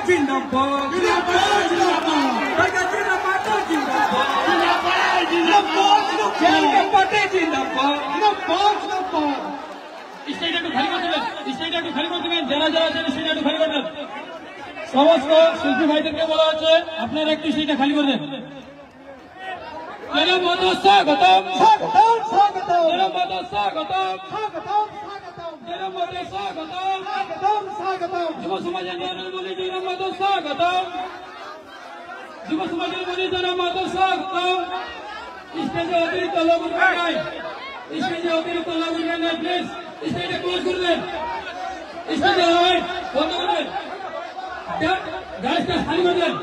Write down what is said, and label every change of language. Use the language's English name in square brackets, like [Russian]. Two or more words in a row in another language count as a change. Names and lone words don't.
[Hindi] जिंदाबाद जिला माता जिंदाबाद जेल के पार्टी जिंदाबाद [Bangla] স্টেজটা একটু খালি করে দেবেন, স্টেজটা একটু খালি করে দেবেন, যারা যারা আছেন স্টেজটা একটু খালি করে দেন। সমস্ত শিল্পী ভাইদেরকে বলা হচ্ছে আপনারা একটু স্টেজটা খালি করে দেন। জনাব মাতা স্বাগতম, স্বাগতম স্বাগতম জনাব মাতা স্বাগতম, স্বাগতম স্বাগতম জনাব মাতা স্বাগতম, স্বাগতম স্বাগতম যুব সমাজের নিয়ন্ত্রণ বলে জনাব মাতা স্বাগতম, যুব সমাজের বলে জনাব মাতা স্বাগতম। স্টেজে অতিরিক্ত লোক উঠবে নাই, স্টেজে অতিরিক্ত লোক উঠবে নাই, প্লিজ স্টেজটা ক্লোজ করে দেন, স্টেজে লাইট বন্ধ করে দেন, গাড়িটা খালি করে দেন।